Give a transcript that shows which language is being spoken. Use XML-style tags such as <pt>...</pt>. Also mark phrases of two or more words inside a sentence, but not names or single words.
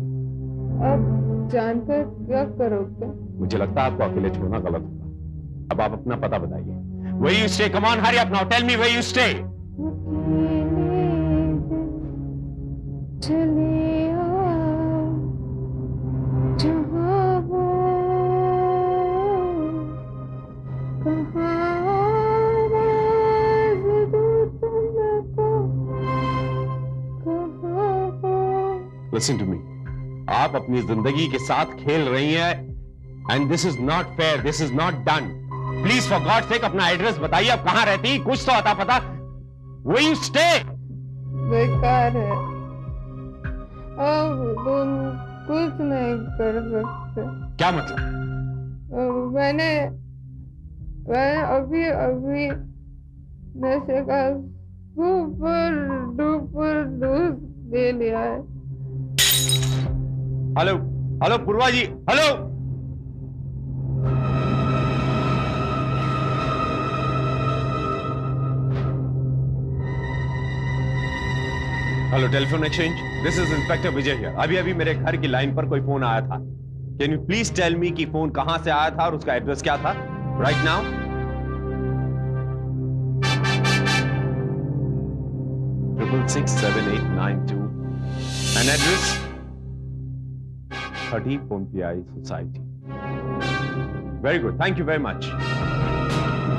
<hi>अब जानकर क्या करोगे? मुझे लगता है आपको अकेले छोड़ना गलत होगा। अब आप अपना पता बताइए।</hi> <en>Where you stay? Come on, hurry up now. Tell me where you stay.</en> <hi>चले आओ जहां हो, कहाँ आवाज़ दूं तुमको, कहाँ हो।</hi> <en>Listen to me.</en> <hi>आप अपनी जिंदगी के साथ खेल रही हैं,</hi> <en>and this is not fair. This is not done. Please, for God's sake,</en> <hi>अपना एड्रेस बताइए। आप कहाँ रहती? कुछ तो अता पता।</hi> <en>Where you stay?</en> <hi>बेकार है, अब तुम कुछ नहीं कर सकते। क्या मतलब? मैंने अभी नशे का</hi> <en>super duper dose</en> <hi>ले लिया है। हेलो पूर्वा जी, हेलो।</hi> <en>Hello, telephone exchange, this is Inspector Vijay here.</en> <hi>अभी मेरे घर की लाइन पर कोई फोन आया था।</hi> <en>can you please tell me</en> <hi>कि फोन कहां से आया था और उसका एड्रेस क्या था</hi> <en>right now? Triple 67892 and address 30 Pompiai Society. Very good. Thank you very much.</en>